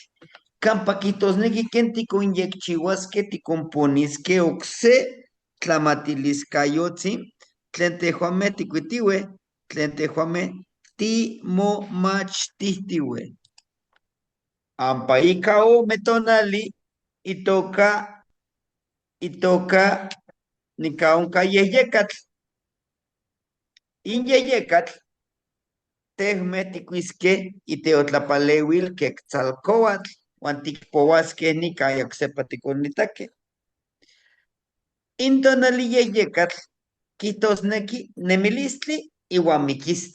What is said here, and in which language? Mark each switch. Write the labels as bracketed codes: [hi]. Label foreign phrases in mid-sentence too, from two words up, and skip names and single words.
[nah] Campa quitosneki ken ticoinyecchiuasque ticomponisque ocse tlamatiliscayotzin tlen tehuameh ticuitiwe, tlen tehuameh timomachtihtiwe. Ampa ica ome tonali itoca nica onca yehyecatl. In yehyecatl tehmeh ticuisque iteotlapaleuil quetzalcoatl uan ticpouasque nica ocsepa ticonitaque. In tonali yehyecatl quitosneki nemilistli iuan miquistli.